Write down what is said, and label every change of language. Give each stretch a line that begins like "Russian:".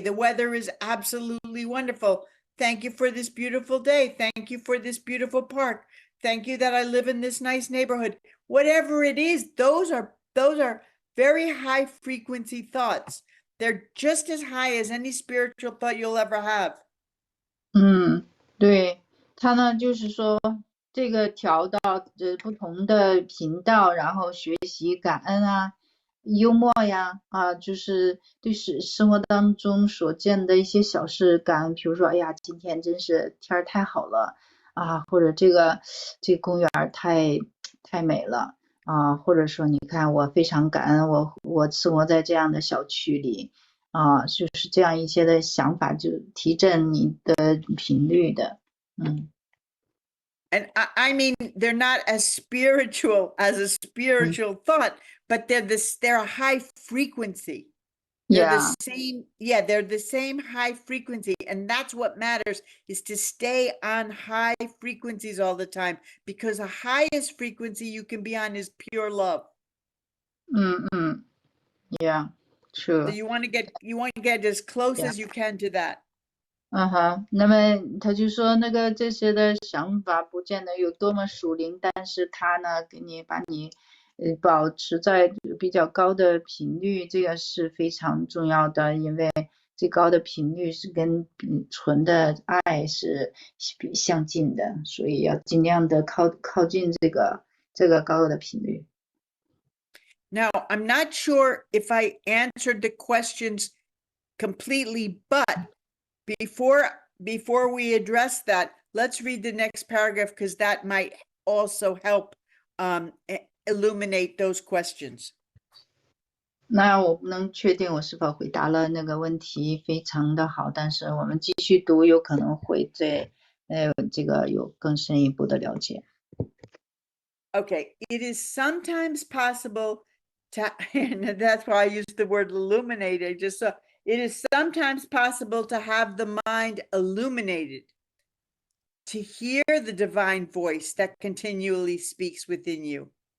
English: The weather is absolutely wonderful. Thank you for this beautiful day. Thank you for this beautiful park. Thank you that I live in this nice neighborhood. Whatever it is, those are very high frequency thoughts. They're just as high as any spiritual thought you'll ever have.
Chinese: 对，他呢就是说这个调到不同的频道，然后学习感恩啊，幽默呀，就是对生活当中所见的一些小事感恩，比如说，哎呀，今天真是天儿太好了啊，或者这个公园太美了啊，或者说你看我非常感恩我生活在这样的小区里。就是这样一些的想法，就提振你的频率的。
English: And I mean, they're not as spiritual as a spiritual thought, but they're a high frequency. They're the same, they're the same high frequency. And that's what matters, is to stay on high frequencies all the time, because the highest frequency you can be on is pure love. Yeah, true. So you want to get as close as you can to that.
Chinese: 那么他就说那个这些的想法不见得有多么属灵，但是他呢把你保持在比较高的频率，这个是非常重要的，因为最高的频率是跟纯的爱是相近的，所以要尽量的靠近这个高的频率。
English: Now, I'm not sure if I answered the questions completely, but before we address that, let's read the next paragraph, because that might also help illuminate those questions.
Chinese: 那我不能确定我是否回答了那个问题，非常的好，但是我们继续读，有可能会对这个有更深一步的了解。
English: Okay, it is sometimes possible to, and that's why I used the word illuminated, just so it is sometimes possible to have the mind illuminated, to hear the divine voice that continually speaks within you.